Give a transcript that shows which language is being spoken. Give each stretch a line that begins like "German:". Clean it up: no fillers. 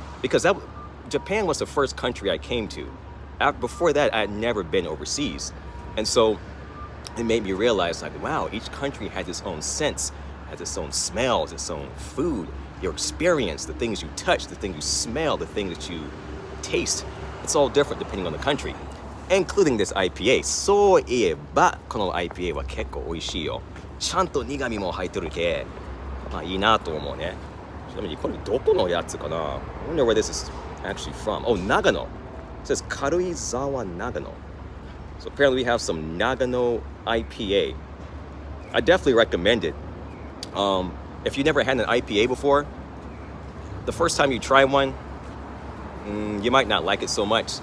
English: Because Japan was the first country I came to. Before that, I had never been overseas. And so it made me realize, like, wow, each country has its own scents, has its own smells, its own food, your experience, the things you touch, the things you smell, the things that you taste. It's all different depending on the country, including this IPA.
Japanese: そういえば、この IPA は結構美味しいよ。ちゃんと苦味も入ってるけ、いいなと思うね。ちなみにこれどこのやつかな?
English: I wonder where this is actually from. Oh, Nagano. It says Karuizawa Nagano. So apparently we have some Nagano IPA. I definitely recommend it. If you never had an IPA before, the first time you try one, you might not like it so much.